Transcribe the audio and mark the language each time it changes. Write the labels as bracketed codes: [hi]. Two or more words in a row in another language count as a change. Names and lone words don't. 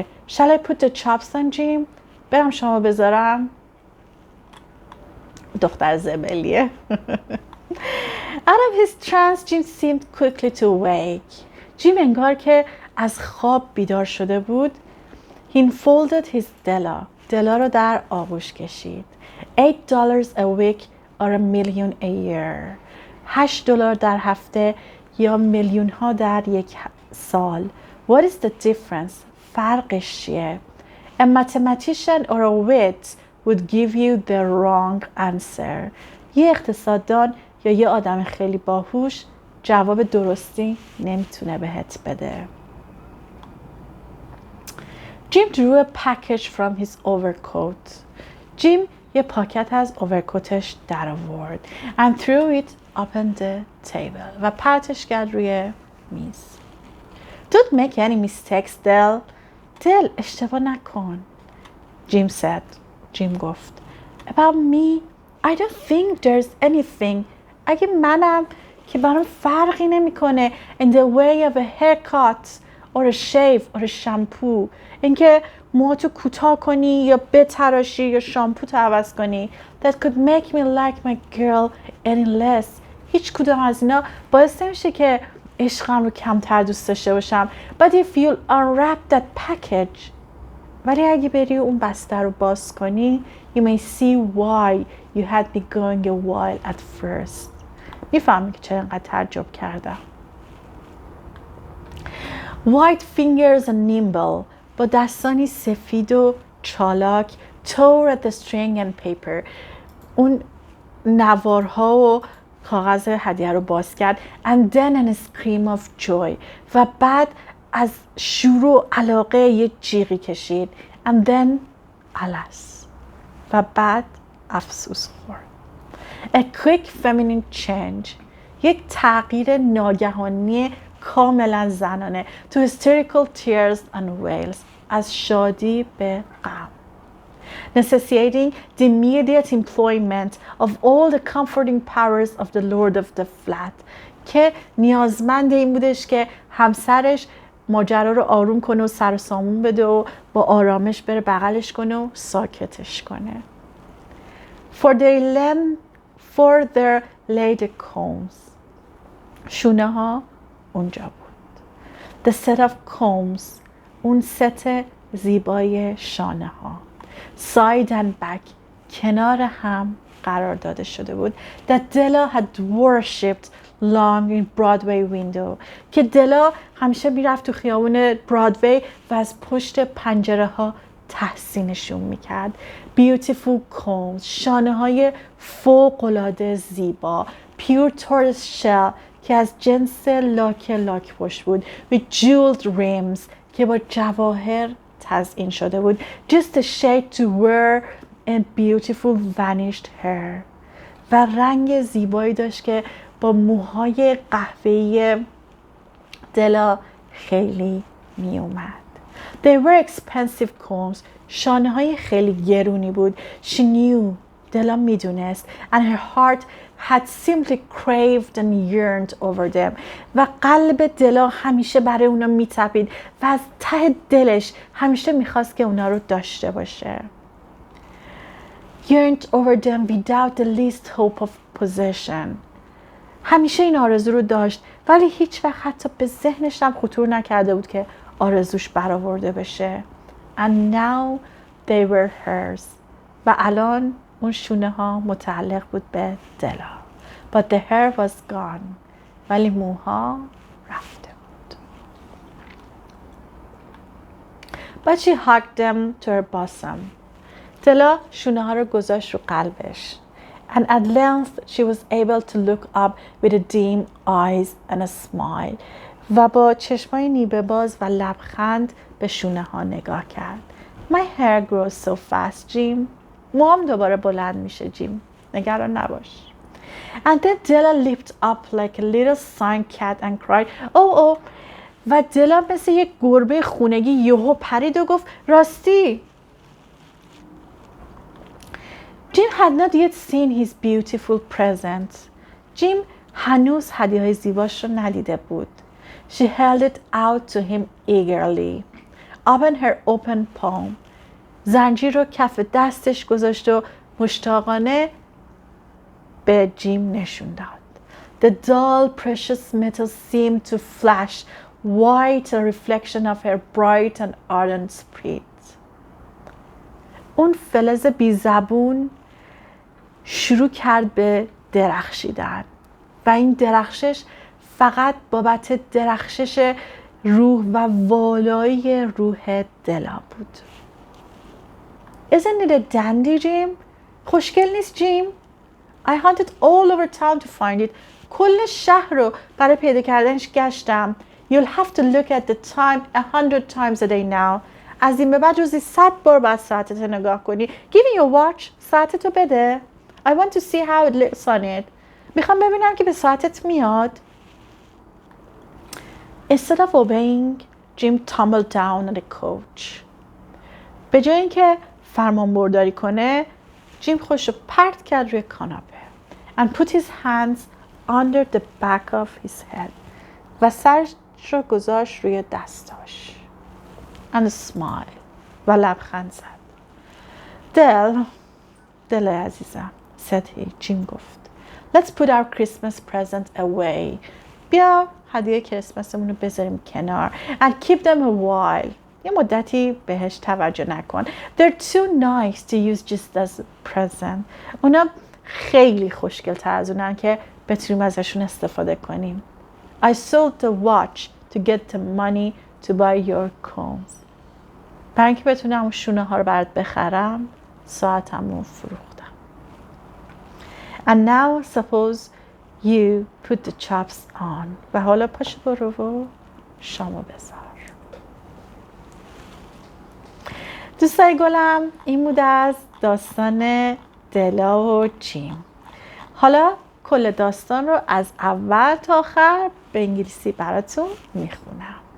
[en] Shall I put the chops on Jim? [fa] برم شما بذارم؟ دختر زبلیه. [en] Out of his trance, Jim seemed quickly to wake. [fa] جیم انگار که از خواب بیدار شده بود. [en] He unfolded his [fa] دلا رو در آغوش کشید. [en] $8 a week or a million a year. [fa] $8 در هفته یا میلیون ها در یک سال. [en] What is the difference? [fa] فرقش چیه؟ [en] A mathematician or a wit would give you the wrong answer. [fa] یه اقتصاددان یا یه آدم خیلی باهوش جواب درستی نمیتونه بهت بده. [en] Jim drew a package from his overcoat. [fa] جیم یه پاکت از اوورکوتش در آورد [en] and threw it upon the table [fa] و پرتش کرد روی میز. [en] Don't make any mistakes, [fa] دل اشتباه نکن. [en] جیم گفت About me, I don't think there's anything. [fa] اگه منم که برام فرقی نمیکنه [en] in the way of a haircut or a shave or a shampoo. [fa] اینکه موهاتو کوتاه کنی یا بتراشی یا شامپو عوض کنی. [en] That could make me like my girl any less. [fa] هیچ کدوم از اینا باعث نمیشه که عشقم رو کمتر دوست داشته باشم. [en] But if you'll unwrap that package. [fa] ولی اگه بری اون بسته رو باز کنی [en] you may see why you had me going a while at first. [fa] میفهمی که چرا انقدر تعجب کردم. [en] White fingers and nimble. [fa] با دستانی سفید و چالاک [en] tore at the string and paper. [fa] اون نوارها و کاغذ هدیه رو باز کرد [en] and then a scream of joy. [fa] و بعد از شور و علاقه یه جیغی کشید [en] and then alas. [fa] و بعد افسوس خورد. [en] A quick feminine change. [fa] یک تغییر ناگهانی کاملا زنانه. [en] To hysterical tears and wails. [fa] از شادی به غم. [en] Necessitating the immediate employment of all the comforting powers of the Lord of the Flat. [fa] که نیازمند این budش که همسرش ماجرا رو آروم کنه و سر و سامون بده و با آرامش بره بغلش کنه و ساکتش کنه. [en] For their lady combs. [fa] شونه ها اونجا بود. [en] The set of combs. [fa] اون ست زیبای شانه ها. [en] Side and back. [fa] کنار هم قرار داده شده بود. [en] That Della had worshipped long in Broadway window. [fa] که دلا همیشه میرفت تو خیابون برادوی و از پشت پنجره ها تحسینشون میکرد. [en] Beautiful combs. [fa] شانه های فوق‌العاده زیبا. [en] Pure tortoise shell. [fa] که از جنس لاک پشت بود. [en] With jeweled rims. [fa] که با جواهر تزیین شده بود. [en] Just a shade to wear and beautiful vanished hair. [fa] و رنگ زیبایی داشت که با موهای قهوه‌ای دلا خیلی می اومد. [en] They were expensive combs. [fa] شانه های خیلی گرونی بود. [en] She knew. [fa] دلا می دونست. [en] And her heart had simply craved and yearned over them. [fa] و قلب دلا همیشه برای اونا می تپید و از ته دلش همیشه می خواست که اونا رو داشته باشه. [en] Yearned over them without the least hope of possession. [fa] همیشه این آرزو رو داشت ولی هیچ وقت حتی به ذهنش هم خطور نکرده بود که آرزوش برآورده بشه. [en] And now they were hers. [fa] و الان اون شونه ها متعلق بود به دلا. [en] But the hair was gone. [fa] ولی موها رفته بود. [en] But she hugged them to her bosom. [fa] دلا شونه ها رو گذاشت رو قلبش. [en] And at length she was able to look up with a dim eyes and a smile. [fa] و با چشمای نیمه باز و لبخند به شونه ها نگاه کرد. [en] My hair grows so fast, Jim. [fa] موام دوباره بلند میشه جیم. نگران نباش. [en] And then Della leaped up like a little sun cat and cried, oh. [fa] و دلا مثل یک گربه خونگی یهو پرید و گفت راستی. [en] Jim had not yet seen his beautiful present. [fa] جیم هنوز هدیه‌های زیباش رو ندیده بود. [en] She held it out to him eagerly. Opened her open palm. [fa] زنجیر رو کف دستش گذاشت و مشتاقانه به جیم نشون داد. [en] The dull precious metal seemed to flash white, a reflection of her bright and ardent spirit. [fa] اون فلز بی زبون شروع کرد به درخشیدن و این درخشش فقط بابت درخشش روح و والایی روح دلا بود. [en] Isn't it a dandy, Jim? [fa] خوشگل نیست جیم؟ [en] I hunted all over town to find it. [fa] کل شهر رو برای پیدا کردنش گشتم. [en] You'll have to look at the time 100 times a day now. [fa] از این به بعد روزی 100 بار باید ساعتت نگاه کنی. [en] Give me your watch. [fa] ساعتتو بده. [en] I want to see how it looks on it. [fa] میخوام ببینم که به ساعتت میاد. [en] Instead of obeying, Jim tumbled down on the couch. [fa] به جای اینکه فرمان برداری کنه، جیم خودش رو پرت کرد روی کاناپه. [en] And put his hands under the back of his head. [fa] و سرش رو گذاشت روی دستاش. [en] And smile. [fa] و لبخند زد. دل عزیزم. [en] said he. [fa] جیم گفت. [en] Let's put our Christmas present away. [fa] بیا هدیه کریسمسمون رو بذاریم کنار. [en] And keep them a while. [fa] یه مدتی بهش توجه نکن. [en] They're too nice to use just as a present. [fa] اونا خیلی خوشگل تر از اونن که بتونیم ازشون استفاده کنیم. [en] I sold the watch to get the money to buy your combs. [fa] برای اینکه بتونم اون شونه ها رو برات بخرم ساعتم رو فروختم. [en] And now suppose you put the chops on. [fa] و حالا پاشو برو و شامو بذار. دوستای گلم این بود از داستان دلا و جیم. حالا کل داستان رو از اول تا آخر به انگلیسی براتون میخونم.